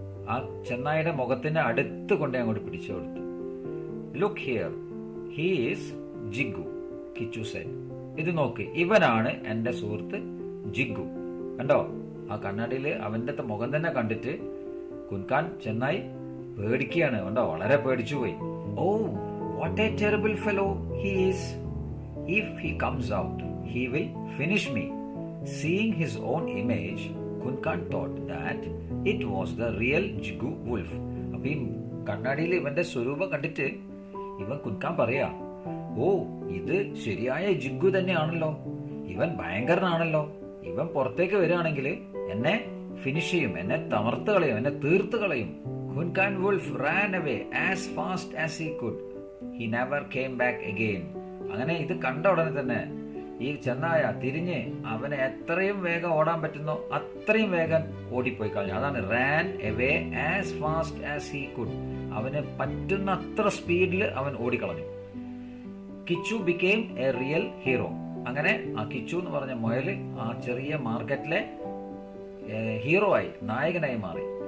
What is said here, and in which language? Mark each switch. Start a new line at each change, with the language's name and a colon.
Malayalam: ആ ചെന്നായുടെ മുഖത്തിന്റെ അടുത്ത് കൊണ്ടേ അങ്ങോട്ട് പിടിച്ചു കൊടുത്തു.
English: Look here, he is Jigu, Kichu said.
Malayalam: ഇത് നോക്ക്, ഇവനാണ് എന്റെ സുഹൃത്ത് ജിഗു. കണ്ടോ, ആ കണ്ണാടിയിൽ അവന്റെ മുഖം തന്നെ കണ്ടിട്ട് കുൻകാൻ ചെന്നായി പേടിക്കുകയാണ്. കണ്ടോ, വളരെ പേടിച്ചു പോയി.
English: ഓ, what a terrible fellow he is. If he comes out, he will finish me. Seeing his own image, Kunkan thought that it was the real Jigu wolf.
Malayalam: അപ്പൊ ഈ കണ്ണാടിയിൽ ഇവന്റെ സ്വരൂപം കണ്ടിട്ട് ഇവൻ കുൻകാൻ പറയാ, ഓ, ഇത് ശരിയായ ജിഗു തന്നെയാണല്ലോ, ഇവൻ ഭയങ്കരനാണല്ലോ, ഇവൻ പുറത്തേക്ക് വരികയാണെങ്കിൽ എന്നെ ഫിനിഷ് ചെയ്യും, എന്നെ തമർത്ത് കളയും, എന്നെ തീർത്ത് കളയും.
English: Kunkan wolf ran away as fast as he could. He never came back again.
Malayalam: അങ്ങനെ ഇത് കണ്ട ഉടനെ തന്നെ ഈ ചെന്നായ തിരിഞ്ഞ് അവനെ എത്രയും വേഗം ഓടാൻ പറ്റുന്നോ അത്രയും വേഗം ഓടിപ്പോയി കളഞ്ഞു. അതാണ്
English: Ran away as fast as he could.
Malayalam: അവന് പറ്റുന്ന അത്ര സ്പീഡിൽ അവൻ ഓടിക്കളഞ്ഞു.
English: Kichu became a real hero.
Malayalam: അങ്ങനെ ആ കിച്ചു എന്ന് പറഞ്ഞ മുയൽ ആ ചെറിയ മാർക്കറ്റിലെ ഹീറോ ആയി, നായകനായി മാറി.